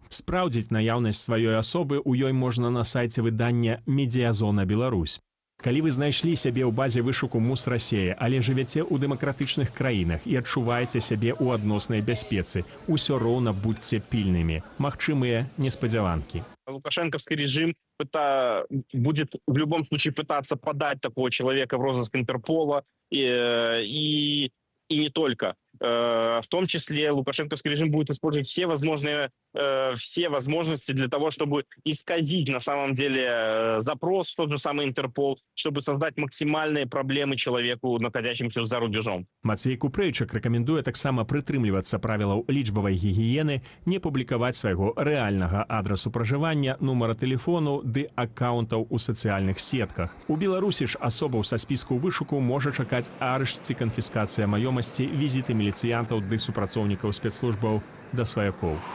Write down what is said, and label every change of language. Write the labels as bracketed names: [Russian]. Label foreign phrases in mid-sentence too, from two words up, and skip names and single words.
[Belarusian] Спраўдзіць наяўнасць сваёй асобы ў ёй можна на сайце выдання «Медіазона Беларусь». Калі вы знайшлі сябе ў базе вышуку МУС Расея, але жывяце ў дэмакратычных краінах і адчуваеце сябе ў адноснай бяспецы, усё роўна будьце пільнымі. Магчымыя неспадзяванкі. [Russian] Лукашенковский режим будет в любом случае пытаться подать такого человека в розыск Интерпола и не только. В том числе лукашенковский режим будет использовать все возможности для того, чтобы исказить на самом деле запрос в тот же самый Интерпол, чтобы создать максимальные проблемы человеку, находящемуся за рубежом. [Belarusian] Мацвей Купрэйчык рэкамендуе таксама прытрымлівацца правілаў лічбавай гігіены, не публікаваць свайго рэальнага адрасу пражывання, нумара тэлефону ды аккаунтаў у сацыяльных сетках. У Беларусі ж асобаў са спіску вышуку можа чакаць арышт ці канфіскацыя маёмасці, візіты міліцыянтаў ды супрацоўнікаў спецслужбаў да сваякоў.